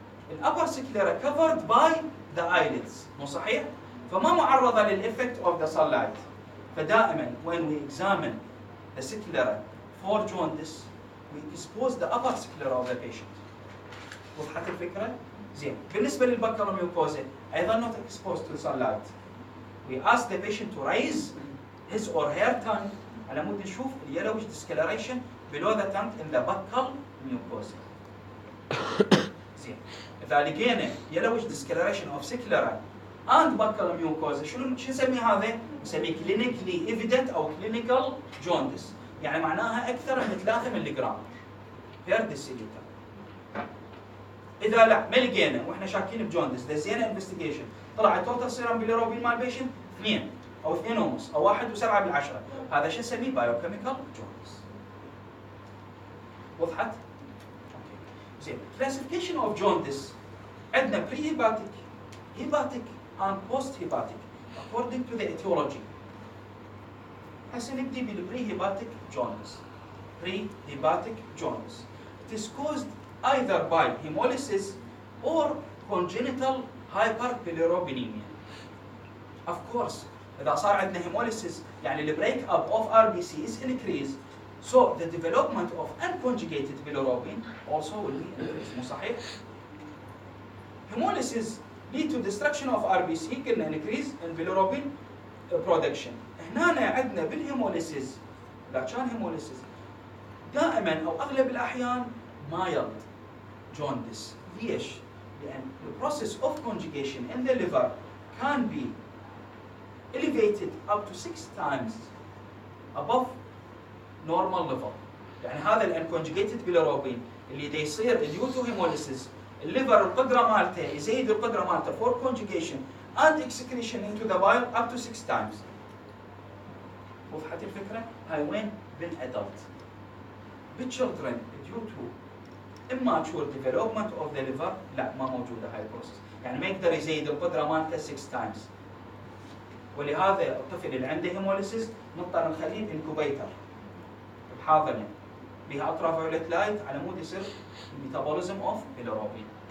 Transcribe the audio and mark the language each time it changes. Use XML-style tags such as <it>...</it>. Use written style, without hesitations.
<en>الابر sclera covered by the eyelids</en> <ar>مو صحيح؟ فما معرضه</ar> <en>للإفكت of the sun light. فدائما when we examine the sclera for jaundice we expose the upper sclera of the patient.</en> <ar>وضحت الفكره؟ زين، بالنسبه للبكالوميوكوزا ايضا</ar> <en>not exposed to sunlight. We ask the patient to raise his or her tongue</en> <ar>على مود نشوف</ar> <en>اليلوش discoloration below the tongue in the buccal mucosa.</en> <ar>زين، اذا لقينا</ar> <en>yellowish discoloration of sclera and buccal mucosa</en> <ar>شو نسمي هذا؟ نسميه</ar> <en>clinically evident او clinical jaundice.</en> <ar>يعني معناها اكثر من 3 ملغ بير ديسيليتر. اذا لا ما لقينا واحنا شاكين بجوندس دزينا انفستيجيشن طلع التوتال سيرم بيليروبين مال بيشنت 2 او 2.5 او 1.7 هذا شو نسميه؟ بايوكيميكال جوندس. وضحت؟ زين،</ar> <en>Classification of jaundice عندنا pre hepatic hepatic and post hepatic according to the etiology.</en> <ar>هسه نبدي بالبري هيباتيك جوندس.</ar> <en>Pre hepatic jaundice it is caused either by hemolysis or congenital hyperbilirubinemia. Of course</en> <ar>إذا صار عندنا</ar> <en>hemolysis يعني the break up of RBC is increased So the development of unconjugated bilirubin also will be increased.</en> <ar>مو صحيح؟</ar> <en>Hemolysis lead to destruction of RBC كنا increase in bilirubin production.</en> <ar>هنا عندنا بالهيموليسيس لا كان هيموليسيس دائما او اغلب الاحيان</ar> <en>mild jaundice.</en> <ar>ليش؟ لان</ar> <en>the process of conjugation in the liver can be elevated up to 6 times above normal level.</en> <ar>يعني هذا الانكونجيجيتد bilirubin اللي دا يصير</ar> <en>due to hemolysis</en> <ar>الليفر القدره مالته يزيد القدره مالته</ar> <en>for conjugation and excretion into the bile up to 6 times.</en> <ar>وضحت الفكره؟ هاي وين؟ بالادلت. بالchildren</ar> <en>due to immature development of the liver</en> <ar>لا ما موجوده هاي البروسيس، يعني ما يقدر يزيد القدره مالته 6 times. ولهذا الطفل اللي عنده هيموليسيس نضطر نخليه بانكوبيتر بحاضنه بها الترافايوليت لايت على مود يصير الميتابوليزم اوف bilirubin.</ar>